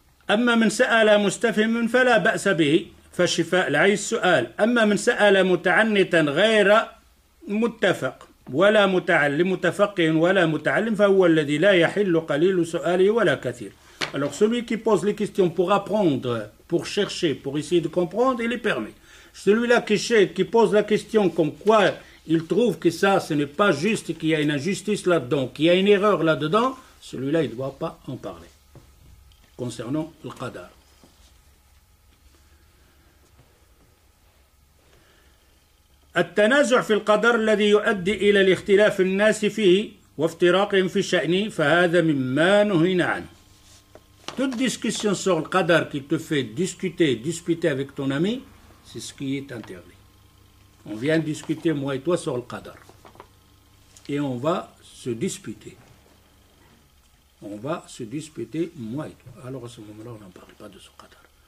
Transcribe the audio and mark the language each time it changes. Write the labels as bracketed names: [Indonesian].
[Arabic] أما من سأل مستفهم فلا بأس به فالشفاء العيش سؤال. أما من سأل متعنتا غير متفق ولا متعلم متفقه ولا متعلم فهو الذي لا يحل قليل سؤاله ولا كثير. [French] Alors celui qui pose les questions pour apprendre, pour chercher, pour essayer de comprendre, il est permis. Celui-là qui pose la question comme quoi il trouve que ça, ce n'est pas juste, qu'il y a une injustice là-dedans, qu'il y a une erreur là-dedans, celui-là, il ne doit pas en parler. Concernant le qadar. [Arabic] التنازع في القدر الذي يؤدي إلى الاختلاف الناس فيه وافتراقهم في الشأن فهذا مما نهينا عنه. [French] Toute discussion sur le qadar qui te fait discuter avec ton ami, c'est ce qui est interdit. On vient discuter, moi et toi, sur le qadar. Et on va se disputer. On va se disputer, moi et toi. Alors à ce moment-là, on n'en parle pas de ce qadar.